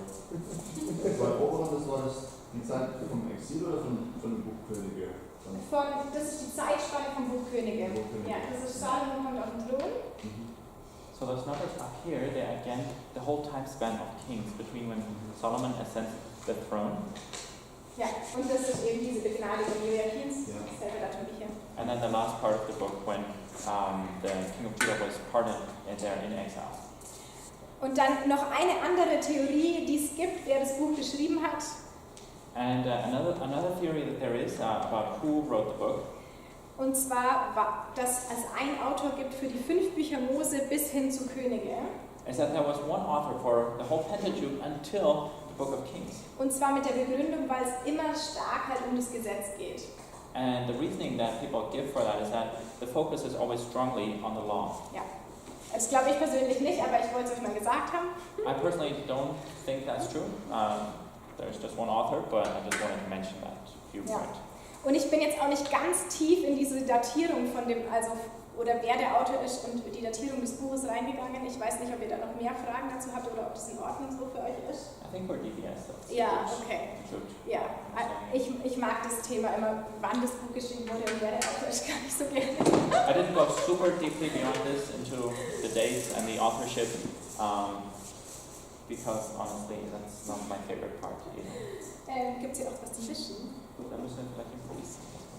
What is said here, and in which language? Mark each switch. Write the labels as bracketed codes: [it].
[de] Das war die Zeit vom Exil oder von dem Buch Könige? Das ist die Zeitspanne vom Buch Könige. Ja, das ist Salomo kommt auf den Thron. [en] So those numbers up here, they're again the whole time span of Kings between when Solomon ascends the throne. [de] Ja, und das ist eben diese Begnadigung Joachims, selber Datum. [en] And then the last part of the book when the king of Judah was pardoned and they're in exile. [de] Und dann noch eine andere Theorie, die es gibt, wer das Buch geschrieben hat. [en] And another theory that there is about who wrote the book. [de] Und zwar, dass es einen Autor gibt für die 5 Bücher Mose bis hin zu Könige. [en] Is that there was one author for the whole Pentateuch until the book of Kings. [de] Und zwar mit der Begründung, weil es immer stark halt um das Gesetz geht. [en] And the reasoning that people give for that is that the focus is always strongly on the law. [de] Ja, das glaube ich persönlich nicht, aber ich wollte es euch mal gesagt haben. [en] I personally don't think that's true. There's just one author, but I just wanted to mention that viewpoint. [de] Und ich bin jetzt auch nicht ganz tief in diese Datierung von dem, oder wer der Autor ist und die Datierung des Buches reingegangen. Ich weiß nicht, ob ihr da noch mehr Fragen dazu habt oder ob das in Ordnung so für euch ist. [en] I think for DBS, that's [de] Ja, okay. [en] good. [de] Ja, ich mag das Thema immer, wann das Buch geschrieben wurde und wer der Autor ist, gar nicht so gerne. [en] I didn't go super deeply beyond this into the dates and the authorship, because honestly, that's not my favorite part. You know. [de] Gibt es hier auch was zum Wischen? Gut, dann müssen wir vielleicht improvisieren.